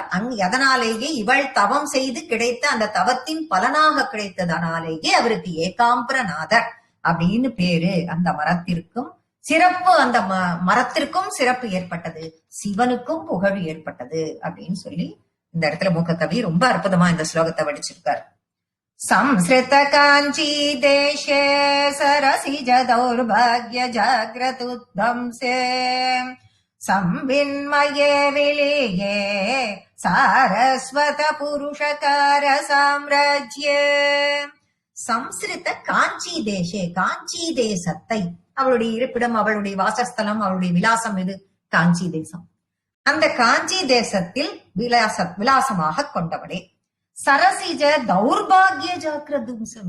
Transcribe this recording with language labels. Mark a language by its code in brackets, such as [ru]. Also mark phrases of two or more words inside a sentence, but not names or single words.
[ta] எதனாலேயே இவள் தவம் செய்து கிடைத்த அந்த தவத்தின் பலனாக கிடைத்ததனாலேயே அவருக்கு ஏகாம்பரநாதர் அப்படின்னு பேரு. அந்த மரத்திற்கும் சிறப்பு, அந்த மரத்திற்கும் சிறப்பு ஏற்பட்டது, சிவனுக்கும் புகழ் ஏற்பட்டது அப்படின்னு சொல்லி இந்த இடத்துல மூக்க கவி ரொம்ப அற்புதமா இந்த ஸ்லோகத்தை வடிச்சிருக்கார். [sa] संसृत कांची देशे सरसिज दौर्भाग्य जाग्रतुध्वंसे संविन्मये विलीये सारस्वत पुरुषकार साम्राज्ये. संसृत काञ्ची देशे, [ta] காஞ்சி தேசத்தை, அவளுடைய இருப்பிடம், அவளுடைய வாசஸ்தலம், அவளுடைய விலாசம் எது? காஞ்சி தேசம். அந்த காஞ்சி தேசத்தில் விலாசமாக கொண்டவளே. [sa] सरसिज दौर्भाग्य जाग्रतुध्वंसम्.